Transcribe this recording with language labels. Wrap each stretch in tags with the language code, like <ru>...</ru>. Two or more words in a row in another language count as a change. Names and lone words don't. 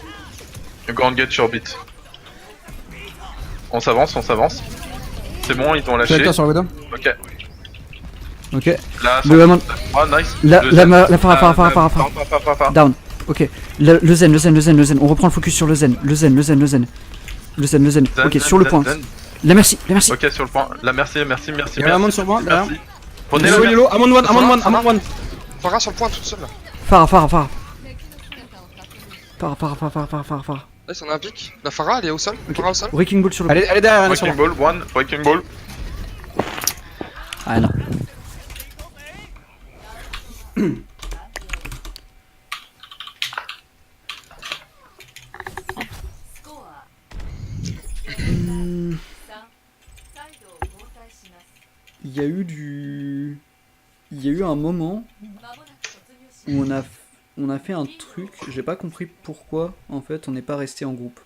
<fr>Grand gate sur beat. On s'avance. C'est bon, ils ont lâché. Faites sur la Widow. Ok. Ok. Là, Le Amon- ah, nice. La Le zen. Phara. Down. Ok. Le zen. On reprend le focus sur le zen. Le zen. Zen, Ok, zen, sur le zen, point. zen. La merci. Ok, sur le point. Là, merci. Il y a un Amon sur moi, derrière. Merci. Prenez Yellow, la yellow, Amon one. Pharah sur le point toute seule là. Phara. Phara. Là, on a un pic. La Pharah, elle est au sol. Pharah au sol. Wrecking ball sur le point. Elle est derrière, elle est sur Breaking moi. ball, breaking ball. Ah non. Il y a eu un moment où on a fait un truc, j'ai pas compris pourquoi en fait on n'est pas resté en groupe.</fr>